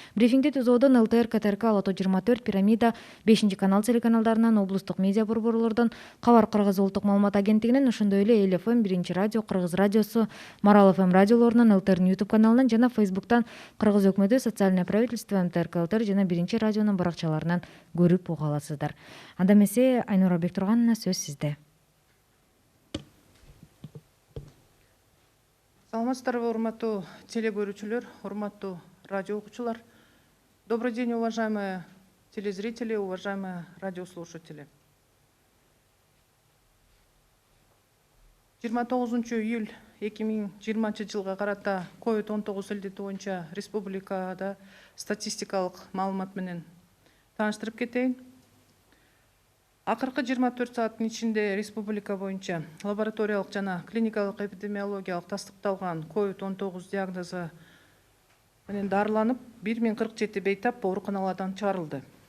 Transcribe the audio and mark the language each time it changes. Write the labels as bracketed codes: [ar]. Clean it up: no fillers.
[ky] Брифингди ТЗОдон ЛТР, КТРК, Лото 24, Пирамида, 5-канал телеканалдарынан, облустук медиа борборлордон, Кабар Кыргыз улуттук маалымат агенттигинен, ошондой эле Эл ФМ, 1-радио, Кыргыз радиосу, Марал ФМ радиолорунан, ЛТРнын YouTube каналынан жана Фейсбуктан Кыргыз өкмөтү, социальное правительство, МТРК ЛТР жана 1-радионун баракчаларынан көрүп уга аласыздар. Анда эмесе Айнура Бектургановна, сөз сизде. Саламатсыздарбы, урматтуу телекөрүүчүлөр, урматтуу радио окуучулар. [ru] Добрый день, уважаемые телезрители, уважаемые радиослушатели. [ky] 29 июль 2020 жылга карата COVID-19 илдети боюнча республикада статистикалык маалымат менен тааныштырып кетейин. Акыркы 24 сааттын ичинде республика боюнча лабораториялык жана клиникалык эпидемиологиялык тастыкталган COVID-19 диагнозу менен дарыланып 1047 бейтап ооруканалардан чыгарылды.